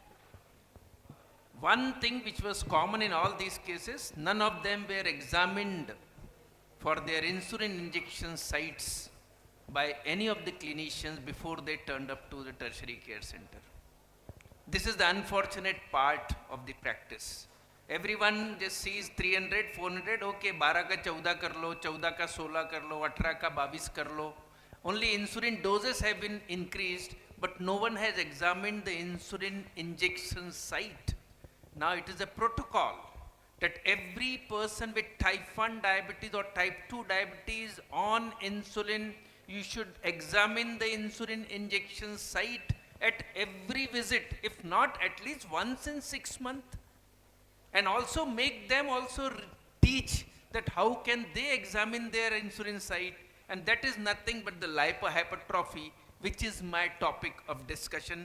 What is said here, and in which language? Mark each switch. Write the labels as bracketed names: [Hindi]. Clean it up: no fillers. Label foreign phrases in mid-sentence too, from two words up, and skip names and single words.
[English] One thing which was common in all these cases, none of them were examined for their insulin injection sites by any of the clinicians before they turned up to the tertiary care center. This is the unfortunate part of the practice. Everyone just sees 300, 400, [Hindi] okay, 12 का 14 कर लो, 14 का 16 कर लो, 18 का 22 कर लो. [English] Only insulin doses have been increased, but no one has examined the insulin injection site. Now it is a protocol that every person with type 1 diabetes or type 2 diabetes on insulin, you should examine the insulin injection site at every visit, if not at least once in 6 months, and also make them also teach that how can they examine their insulin site, and that is nothing but the lipohypertrophy, which is my topic of discussion.